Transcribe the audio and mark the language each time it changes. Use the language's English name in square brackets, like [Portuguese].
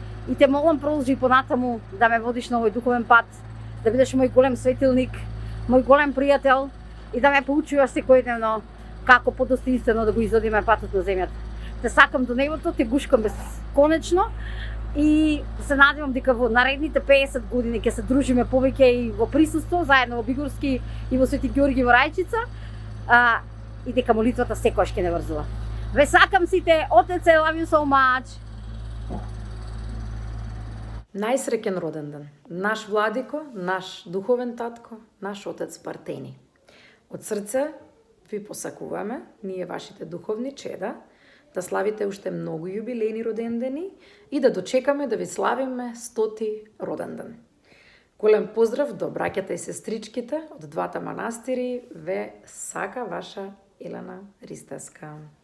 [Macedonian] И те молам, продолжи понатаму да ме водиш на овој духовен пат, да бидеш мој голем светилник, мој голем пријател и да ме поучуваш секојдневно како подостоинствено да го изодиме патот на земјата. Те сакам до небото, те гушкам бесконечно и се надевам дека во наредните 50 години ќе се дружиме повеќе и во присуство, заедно во Бигорски и во Свети Ѓорги во Рајчица, и дека молитвата секогаш ќе не врзува. Ве сакам сите, отец, [English] I love you so much. [Macedonian] Најсреќен роден ден. Наш владико, наш духовен татко, наш отец Партени. Од срце ви посакуваме, ние вашите духовни чеда, да славите уште многу јубилејни родендени и да дочекаме да ви славиме 100-ти роден ден. Голем поздрав до браќата и сестричките од двата манастири, ве сака ваша Елена Ристевска.